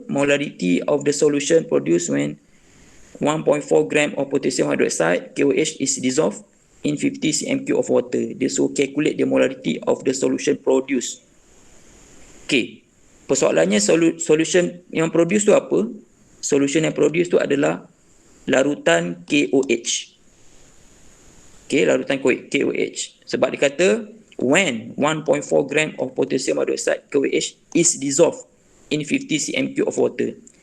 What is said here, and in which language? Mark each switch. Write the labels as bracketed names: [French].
[English] Molarity of the solution produced when 1.4 gram of potassium hydroxide KOH is dissolved in 50 cm cube of water. [Malay] Dia suruh [English] calculate the molarity of the solution produced. [Malay] Persoalannya solution yang produce tu apa? Solution yang produce tu adalah larutan KOH. Larutan KOH. Sebab dia kata [English] when 1.4 gram of potassium hydroxide KOH is dissolved in 50 cm cube of water.